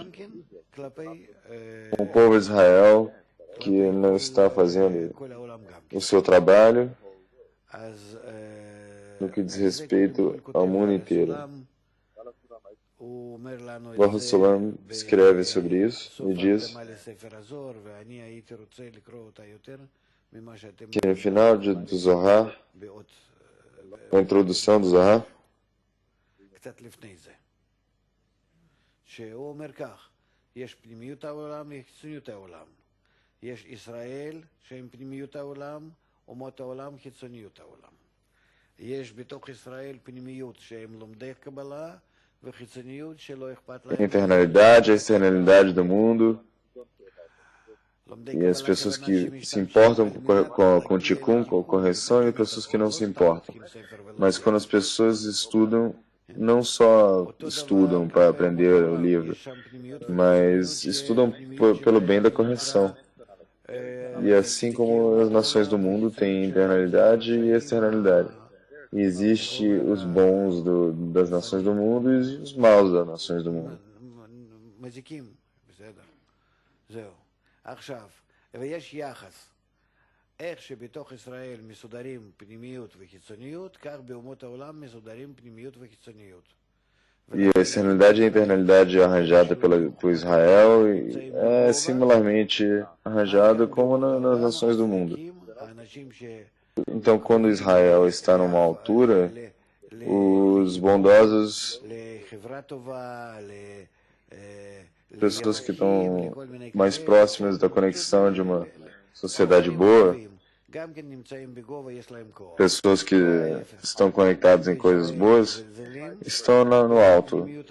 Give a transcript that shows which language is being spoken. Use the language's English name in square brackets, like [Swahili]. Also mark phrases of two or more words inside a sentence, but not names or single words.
[Portuguese] Com o povo de Israel, que não está fazendo o seu trabalho no que diz respeito ao mundo inteiro. Baruch Salam escreve sobre isso e diz que no final do Zohar, a introdução do Zohar, [Hebrew] יש פנימיות העולם, יש חיצוניות העולם. יש ישראל שהם פנימיות העולם, אומות העולם, חיצוניות העולם. יש בתוך ישראל פנימיות שהם לומדי קבלה, וחיצוניות שלא אכפת להם. [Portuguese] Internalidade, a externalidade do mundo. E as pessoas que se importam com o Tikkun, com a correção, e pessoas que não se importam. Mas quando as pessoas estudam, não só estudam para aprender o livro, mas estudam pelo bem da correção. E assim como as nações do mundo têm internalidade e externalidade. E existe os bons das nações do mundo e os maus das nações do mundo. [Hebrew] איך שבתוך ישראל מסודרים פנימיות וחיצוניות, כך באומות העולם מסודרים פנימיות וחיצוניות. [Portuguese] E a externalidade e a internalidade arranjada por Israel é similarmente arranjada como nas nações do mundo. Então, quando Israel está numa altura, os bondosos, pessoas que estão mais próximas da conexão de uma sociedade boa, pessoas que estão conectadas em coisas boas, estão no alto.